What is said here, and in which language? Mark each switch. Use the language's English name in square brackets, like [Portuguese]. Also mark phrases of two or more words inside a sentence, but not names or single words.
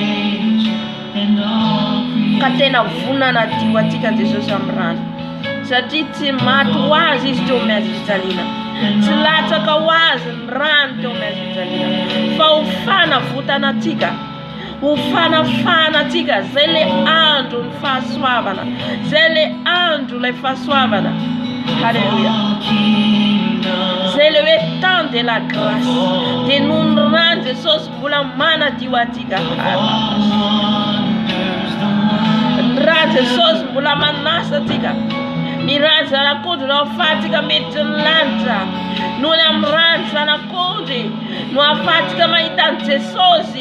[Malagasy] Ka tena vonana dio atsika Jesosy amin'ny rany, satria tsy maty ho azy izy teo amin'ny hazofijaliana, tsy latsaka ho azy ny rano teo amin'ny hazofijaliana, fa hofana votana atsika, hofanafana atsika zay le andro ny fahasoavana, zay le andro ilay fahasoavana. [French] Halleluja. C'est le temps de la grâce, de nous rendre [Malagasy] Jesosy mbola manadio atsika. Raha Jesosy mbola manasa atsika, ny rano zanak'ondry no ahafahantsika mety ny lanitra, noho ny amin'ny rano zanak'ondry no ahafahantsika mahita ny Jesosy.